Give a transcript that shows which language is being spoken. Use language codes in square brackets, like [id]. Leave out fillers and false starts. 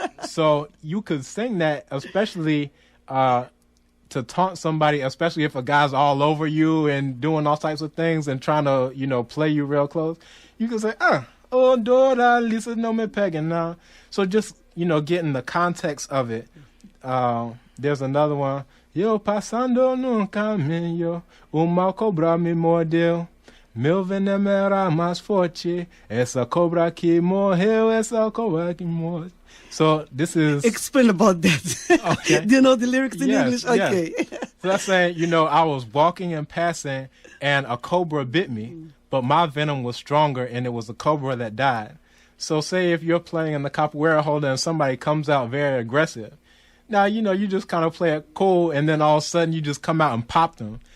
[en] So you could sing that, especially to taunt somebody, especially if a guy's all over you and doing all types of things and trying to, play you real close. You can say, oh, Dora Lisa, no me pegging now. So just, getting the context of it. There's another one. [pt] Yo passando num caminho, uma cobra me mordeu. Meu veneno era mais forte. Essa cobra que morreu, essa cobra que morreu. [en] So this is... Explain about that. Okay. Do you know the lyrics in Yes, English? Okay. Yes. So that's saying, I was walking and passing and a cobra bit me, but my venom was stronger and it was a cobra that died. So say if you're playing in the capoeira holder and somebody comes out very aggressive, now, you just kind of play it cool, and then all of a sudden you just come out and pop them.